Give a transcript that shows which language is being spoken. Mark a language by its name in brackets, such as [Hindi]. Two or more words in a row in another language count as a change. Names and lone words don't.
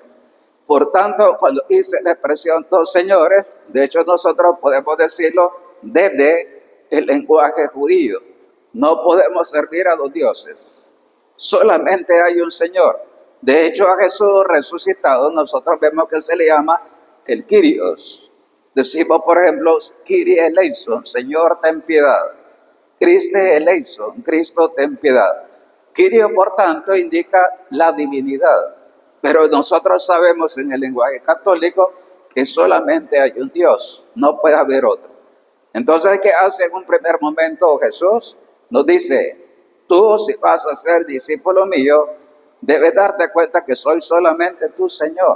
[Spanish] Por tanto, cuando dice la expresión dos señores, de hecho nosotros podemos decirlo desde el lenguaje judío. No podemos servir a dos dioses, solamente hay un Señor. De hecho, a Jesús resucitado nosotros vemos que se le llama el Kyrios. Decimos, por ejemplo, [Greek] Κύριε ἐλέησον, [Spanish] Señor ten piedad. [Greek] Χριστὲ ἐλέησον, [Spanish] Cristo ten piedad. Kyrio, por tanto, indica la divinidad. Pero nosotros sabemos en el lenguaje católico que solamente hay un Dios, no puede haber otro. Entonces, ¿qué hace en un primer momento Jesús? Nos dice, tú si vas a ser discípulo mío, debes darte cuenta que soy solamente tu Señor.